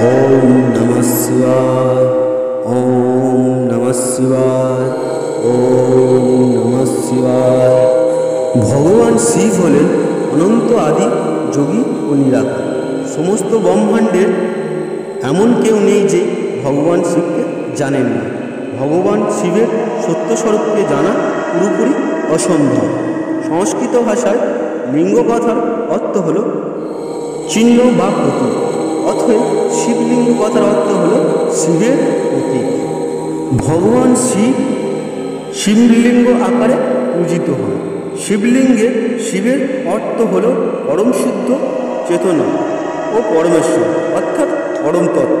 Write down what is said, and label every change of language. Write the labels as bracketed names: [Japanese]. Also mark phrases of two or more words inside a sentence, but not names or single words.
[Sanskrit] ओम नमः शिवाय। ओम नमः शिवाय। ओम नमः शिवाय। [Bangla] ভগবান শিব হলেন অনন্ত আদি যোগী ও নিরাকার। সমস্ত ব্রহ্মাণ্ডের এমন কেউ নেই যে ভগবান শিবকে জানেন না। ভগবান শিবের সত্য স্বরূপকে জানা পুরোপুরি অসম্ভব। সংস্কৃত ভাষায় লিঙ্গ কথার অর্থ হলো চিহ্ন বা প্রতীক। অতএব শিবলিঙ্গ কথার অর্থ হলো শিবের প্রতীক। ভগবান শিব শিবলিঙ্গ আকারে পূজিত হন। শিবলিঙ্গে শিবের অর্থ হলো পরম শুদ্ধ চেতনা ও পরমেশ্বর অর্থাৎ পরম তত্ত্ব।